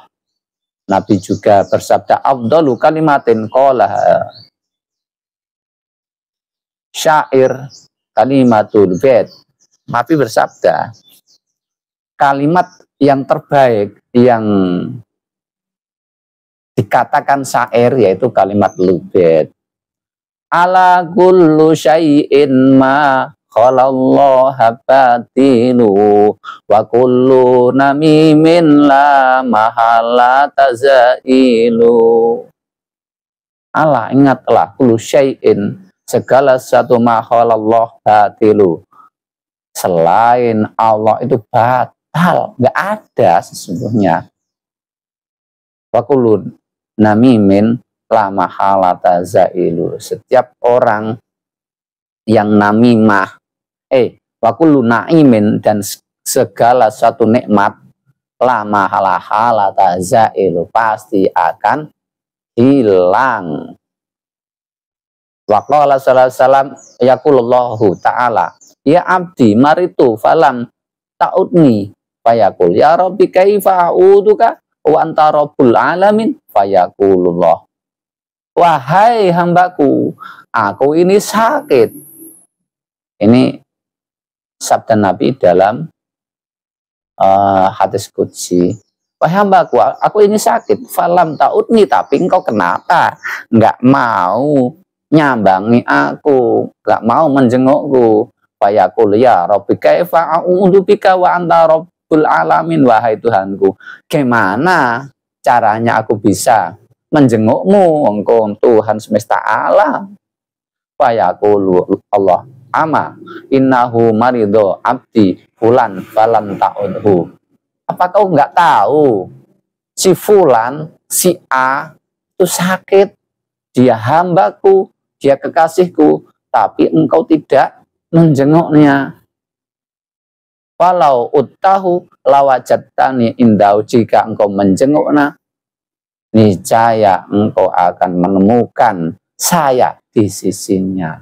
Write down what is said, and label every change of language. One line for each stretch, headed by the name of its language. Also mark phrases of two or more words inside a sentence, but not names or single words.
Indonesian: Nabi juga bersabda,
Arabic: أفضل كلمة قال شاعر كلمة البيت.
Indonesian: Nabi bersabda, kalimat yang terbaik yang dikatakan syair yaitu kalimat lubet.
Arabic: ألا كل شيء ما خلا الله باطل وكل نميم لا محالة تزائل.
Indonesian: Ala, ingatlah,
Arabic: كل شيء,
Indonesian: segala sesuatu
Arabic: ما خلا الله باطل,
Indonesian: selain Allah itu batal, nggak ada sesungguhnya.
Arabic: وكل نميم لا محالة تزائل,
Indonesian: setiap orang yang namimah,
Arabic: وكل نعيم,
Indonesian: dan segala satu nikmat,
Arabic: لا محالة زائل,
Indonesian: pasti akan hilang.
Arabic: وقال صلى الله عليه وسلم يقول الله تعالى يا عبدي مرضت فلم تعدني فيقول يا رب كيف أعودك وأنت رب العالمين فيقول الله,
Indonesian: wahai hambaku, aku ini sakit. Ini sabda Nabi dalam hadis qudsi. Wahai hambaku, aku ini sakit.
Arabic: فلم تعدني,
Indonesian: tapi engkau kenapa nggak mau nyambangi aku, nggak mau menjengukku?
Arabic: فيقول يا رب كيف أعوذ بك وأنت رب العالمين,
Indonesian: wahai Tuhanku, gimana caranya aku bisa menjengukmu, engkau Tuhan semesta alam?
Arabic: فيقول الله أما إنه مريض عبدي فلان فلم تعده.
Indonesian: Apa kau nggak tahu si fulan, si A itu sakit, dia hambaku, dia kekasihku, tapi engkau tidak menjenguknya.
Arabic: ولو عدته لوجدتني عنده,
Indonesian: jika engkau menjenguknya, niscaya engkau akan menemukan saya di sisinya.